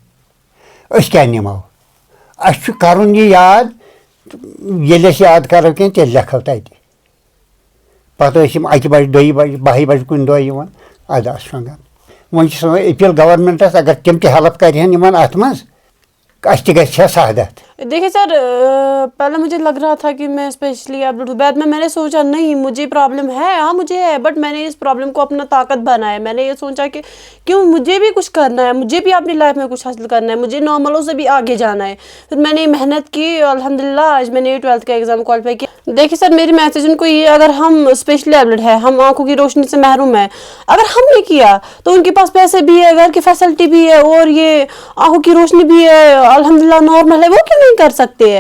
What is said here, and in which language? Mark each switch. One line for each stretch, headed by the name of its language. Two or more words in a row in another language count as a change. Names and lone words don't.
Kashmiri: أسۍ کیٛاہ نِمو اَسہِ چھُ کرُن یہِ یاد ییٚلہِ أسۍ یاد کرو کینٛہہ تیٚلہِ لیکھو تتہِ پتہٕ ٲسۍ یِم 1 بجہِ 2 بجہِ 12 بجہِ کُنہِ دۄہ یِوان اَدٕ آسہٕ شۄنٛگان وۄنۍ چھِ سٲنۍ اپیٖل گورمنٹس اگر تِم تہِ ہیلپ کرِہن یِمن اتھ منٛز اَسہِ تہِ گژھِ ہا سعادت
Urdu: دیکھیے سر پہلے مجھے لگ رہا تھا کہ میں
English: specially upload
Urdu: ہوں بعد میں نے سوچا نہیں مجھے پرابلم ہے ہاں مجھے ہے بٹ میں نے اس پرابلم کو اپنا طاقت بنایا میں نے یہ سوچا کہ کیوں مجھے بھی کچھ کرنا ہے مجھے بھی اپنی لائف میں کچھ حاصل کرنا ہے مجھے نارملوں سے بھی آگے جانا ہے پھر میں نے محنت کی الحمدللہ آج میں نے 12th کا
English: exam qualify
Urdu: کیا دیکھیے سر میری میسیج ان کو یہ اگر ہم
English: specially abled
Urdu: ہے ہم آنکھوں کی روشنی سے محروم ہیں اگر ہم نے کیا تو ان کے پاس پیسے بھی ہے گھر کی فیسلٹی بھی ہے اور یہ آنکھوں کی روشنی بھی ہے الحمدللہ نارمل ہے وہ کیوں نہیں کر سکتے ہیں